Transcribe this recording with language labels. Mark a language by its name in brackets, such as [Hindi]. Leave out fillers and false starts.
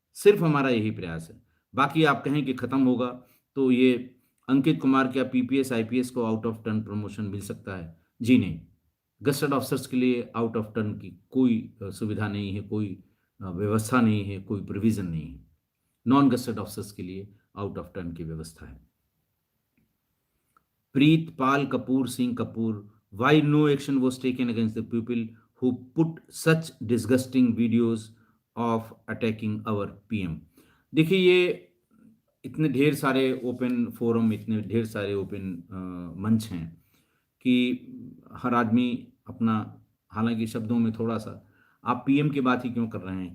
[Hindi] सिर्फ हमारा यही प्रयास है। बाकी आप कहें कि खत्म होगा तो ये अंकित कुमार क्या पीपीएस आईपीएस को आउट ऑफ टर्न प्रमोशन मिल सकता है? जी नहीं। गस्टेड ऑफिसर्स के लिए आउट ऑफ टर्न की कोई सुविधा नहीं है, कोई व्यवस्था नहीं है, कोई प्रोविजन नहीं है। नॉन गस्टेड ऑफिसर्स के लिए आउट ऑफ टर्न की व्यवस्था है। [English] Preetpal Kapoor Singh Kapoor, why no action was taken against the people who put such disgusting videos of attacking our PM? [Hindi] देखिए ये इतने ढेर सारे ओपन फोरम, इतने ढेर सारे ओपन मंच हैं कि हर आदमी अपना, हालांकि शब्दों में थोड़ा सा, आप पीएम की बात ही क्यों कर रहे हैं?